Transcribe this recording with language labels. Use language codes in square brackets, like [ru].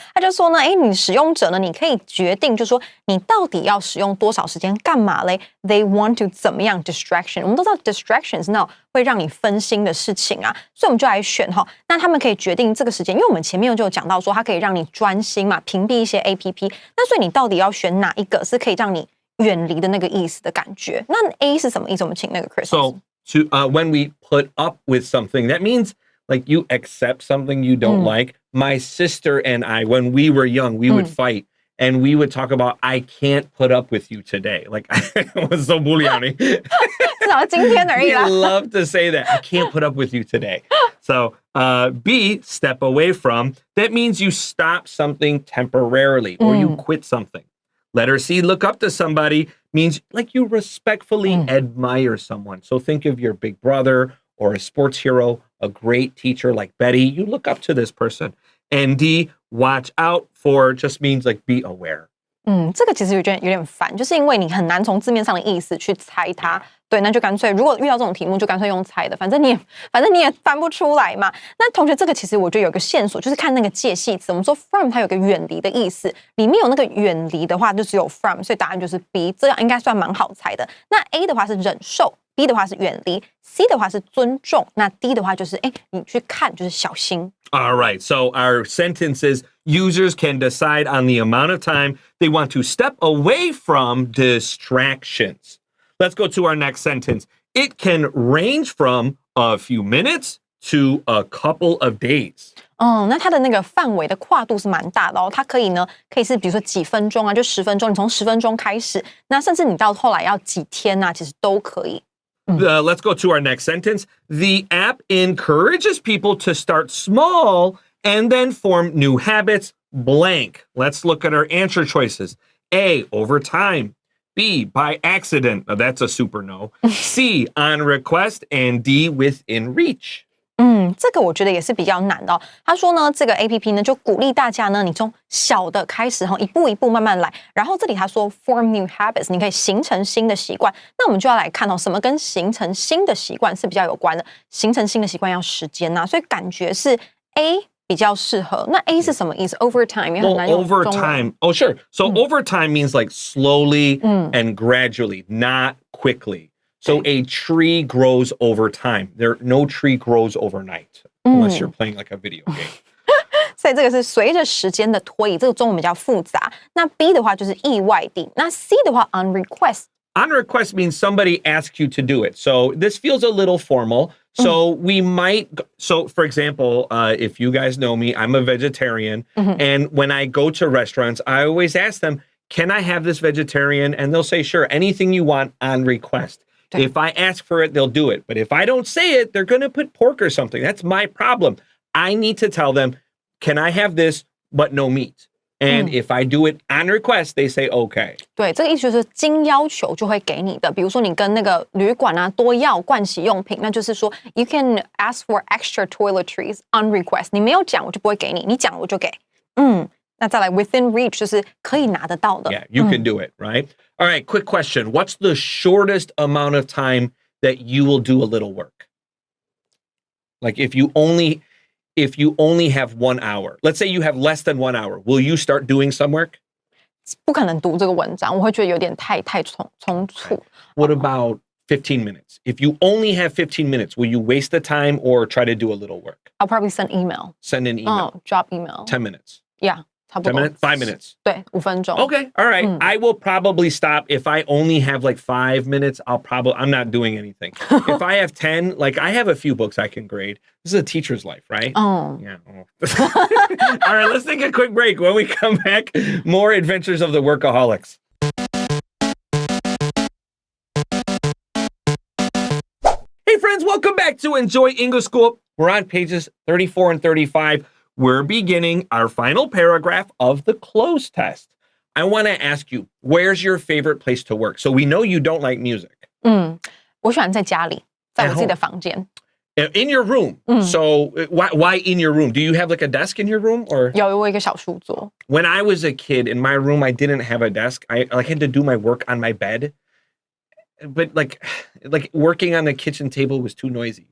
[zh] 他就说呢，你使用者呢，你可以决定，就说你到底要使用多少时间干嘛嘞 ？ [en] They want to [zh] 怎么样 distraction？ 我们都知道 distraction 是那种会让你分心的事情啊，所以我们就来选那他们可以决定这个时间，因为我们前面就有讲到说它可以让你专心嘛，屏蔽一些 APP。那所以你到底要选哪一个是可以让你远离的那个意思的感觉？那 A 是什么意思？我们请那个 Chris。 [en] When we put up with something, that means like you accept something you don't like. My sister and I, when we were young, we would fight and we would talk about, I can't put up with you today. Like, I was so bullying. [zh] 至少今天而已啦。 [en] We love to say that. I can't put up with you today. So B, step away from. That means you stop something temporarily or you quit something. Letter C, look up to somebody, means like you respectfully admire someone. So think of your big brother or a sports hero, a great teacher like Betty. You look up to this person. And D, watch out for just means like be aware. [zh] 这个其实有点烦，就是因为你很难从字面上的意思去猜它。对，那就干脆如果遇到这种题目，就干脆用猜的，反正你也翻不出来嘛。那同学，这个其实我觉得有个线索，就是看那个介系词。我们说 from 它有个远离的意思，里面有那个远离的话，就只有 from， 所以答案就是 B， 这样应该算蛮好猜的。那 A 的话是忍受 ，B 的话是远离 ，C 的话是尊重，那 D 的话就是你去看就是小心。 [en] All right, so our sentence is users can decide on the amount of time they want to step away from distractions. Let's go to our next sentence. It can range from a few minutes to a couple of days. [zh] 那它的那个范围的跨度是蛮大的它可以是比如说几分钟啊，就10分钟，你从10分钟开始，那甚至你到后来要几天啊，其实都可以。 [en] Let's go to our next sentence. The app encourages people to start small and then form new habits, blank. Let's look at our answer choices. A, over time. B, by accident. Now, that's a super no. C, on request. And D, within reach. [zh] 这个我觉得也是比较难的他说呢，这个 APP 呢就鼓励大家呢，你从小的开始一步一步慢慢来。然后这里他说 [en] form new habits， [zh] 你可以形成新的习惯。那我们就要来看什么跟形成新的习惯是比较有关的。形成新的习惯要时间所以感觉是 A 比较适合。那 A 是什么意思 ？ [en] Over time [zh] 也很难用中文。 [en] Over time. Oh, sure. So over time means like slowly and gradually, not quickly. So a tree grows over time. No tree grows overnight unless you're playing like a video game. [zh] 所以这个是随着时间的推移，这个中文比较复杂。那 B 的话就是意外地，那 C 的话 [en] on request。 On request means somebody asks you to do it. So this feels a little formal. So we might, so for example, if you guys know me, I'm a vegetarian. And when I go to restaurants, I always ask them, can I have this vegetarian? And they'll say, sure, anything you want on request. If I ask for it, they'll do it. But if I don't say it, they're going to put pork or something. That's my problem. I need to tell them, can I have this, but no meat? And if I do it on request, they say okay. [zh] 对，这个意思就是经要求就会给你的。比如说你跟那个旅馆啊多要盥洗用品，那就是说 [en] you can ask for extra toiletries on request. [zh] 你没有讲我就不会给你，你讲我就给。那再来 [en] within reach [zh] 就是可以拿得到的。 [en] Yeah, you can do it, right? All right, quick question. What's the shortest amount of time that you will do a little work? Like if you only have 1 hour, let's say you have less than 1 hour, will you start doing some work? [zh] 不可能读这个文章，我会觉得有点太匆促。 [en] What about 15 minutes? If you only have 15 minutes, will you waste the time or try to do a little work? I'll probably send email. Send an email. Drop email. 10 minutes. Yeah, [zh] 差不多。 [en] 10 minutes? 5 minutes. [zh] 对，5分钟。 [en] Okay, all right. I will probably stop. If I only have like 5 minutes, I'm not doing anything. If I have 10, like I have a few books I can grade. This is a teacher's life, right? Oh. Yeah. All right, let's take a quick break. When we come back, more adventures of the workaholics. Hey friends, welcome back to Enjoy English School. We're on pages 34 and 35. We're beginning our final paragraph of the close test. I want to ask you, where's your favorite place to work? So we know you don't like music. [zh] 我喜欢在家里，在我自己的房间。 [en] In your room. So why in your room? Do you have like a desk in your room or? [zh] 有一个小书桌。 [en] When I was a kid in my room, I didn't have a desk. I had to do my work on my bed. But like working on the kitchen table was too noisy.